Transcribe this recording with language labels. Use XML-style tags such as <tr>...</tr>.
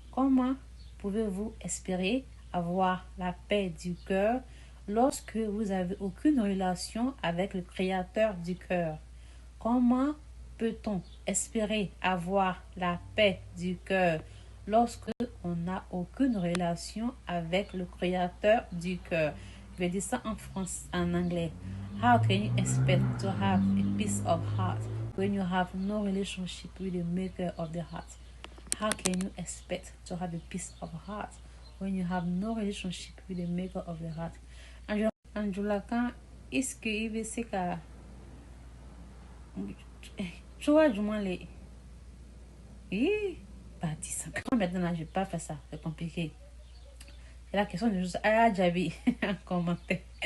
<fr>Comment pouvez-vous espérer avoir la paix du cœur lorsque vous n'avez aucune relation avec le Créateur du cœur? Comment peut-on espérer avoir la paix du cœur lorsque on n'a aucune relation avec le Créateur du cœur? Je vais dire ça en anglais.</fr> <en>How can you expect to have a peace of heart when you have no relationship with the maker of the heart? How can you expect to have a peace of heart when you have no relationship with the maker of the heart?</en> <fr>Angela, quand est-ce qu'il veut se que tu vois du moins les dis ça. Maintenant je vais pas faire ça, c'est compliqué. C'est la question de juste j'avais un commentaire.</fr>